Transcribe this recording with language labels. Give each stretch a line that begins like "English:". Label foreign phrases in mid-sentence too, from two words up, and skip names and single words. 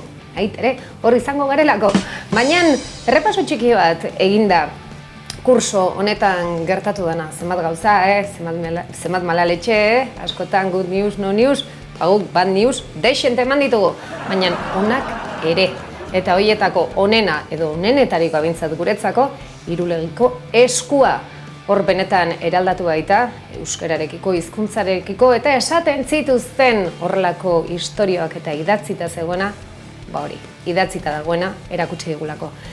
Basque: Aitere, hor izango garelako. Baina errepaso txiki bat eginda kurso honetan gertatu dena. Zenbat gauza, zenbat malaletxe, askotan
English: good news, no news,
Basque: guk
English: bad news,
Basque: deixente eman ditugu. Baina onak ere. Eta horietako onena edo onenetariko abintzat guretzako, Irulegiko eskua. Hor benetan eraldatu baita, euskararekiko, hizkuntzarekiko eta esaten zituzten horrelako istorioak eta idatzita zegoena, ba hori, idatzita dagoena erakutsi digulako.